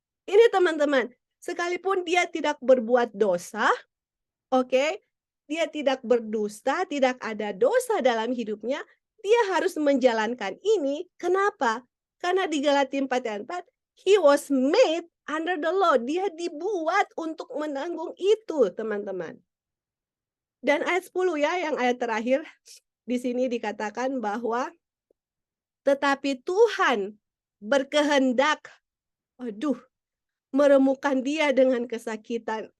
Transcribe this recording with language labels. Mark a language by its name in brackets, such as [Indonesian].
[Indonesian] Ini teman-teman, sekalipun dia tidak berbuat dosa, oke, dia tidak berdusta, tidak ada dosa dalam hidupnya, dia harus menjalankan ini. Kenapa? Karena di Galatia 4 ayat 4, [English] he was made under the law. [Indonesian] Dia dibuat untuk menanggung itu, teman-teman. Dan ayat 10 ya, yang ayat terakhir, di sini dikatakan bahwa tetapi Tuhan berkehendak, aduh, meremukkan dia dengan kesakitan.